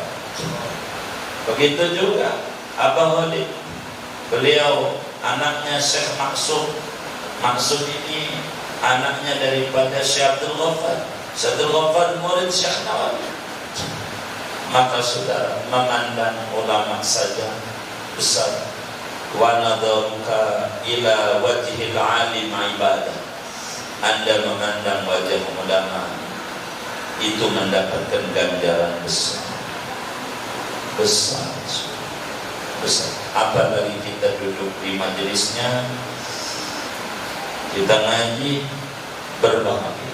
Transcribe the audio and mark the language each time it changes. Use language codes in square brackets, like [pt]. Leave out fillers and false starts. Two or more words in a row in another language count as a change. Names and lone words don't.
[id] Begitu juga Abah Walid, beliau anaknya Syekh Maksud. Maksud ini anaknya daripada Syekh Abdul Ghaffar. Syekh Abdul Ghaffar murid Syekh Nawawi. Maka saudara, memandang ulama saja besar. [ar] ونظرك إلى وجه العالم عبادة. [id] Anda memandang wajah ulama itu mendapatkan ganjaran besar. Besar. Apalagi kita duduk di majelisnya, kita ngaji, berbahagia.